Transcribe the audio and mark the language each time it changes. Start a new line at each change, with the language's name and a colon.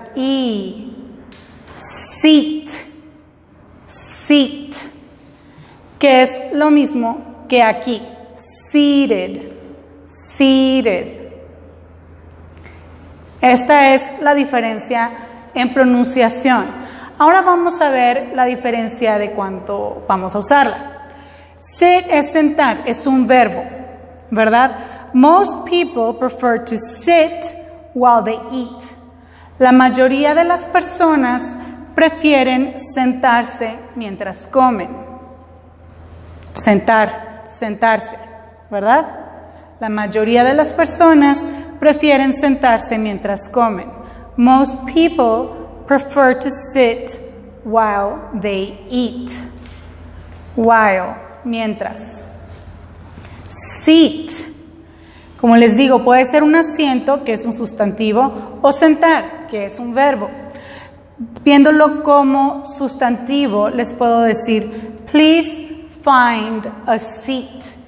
Spanish: I, sit, sit, que es lo mismo que aquí, seated, seated. Esta es la diferencia en pronunciación. Ahora vamos a ver la diferencia de cuánto vamos a usarla. Sit es sentar, es un verbo, ¿verdad?
English: Most people prefer to sit while they eat.
Spanish: La mayoría de las personas prefieren sentarse mientras comen. Sentarse, ¿verdad? La mayoría de las personas prefieren sentarse mientras comen.
English: Most people prefer to sit while they eat.
Spanish: While, mientras. Seat, como les digo, puede ser un asiento, que es un sustantivo, o sentar, que es un verbo. Viéndolo como sustantivo, les puedo decir,
English: please find a seat.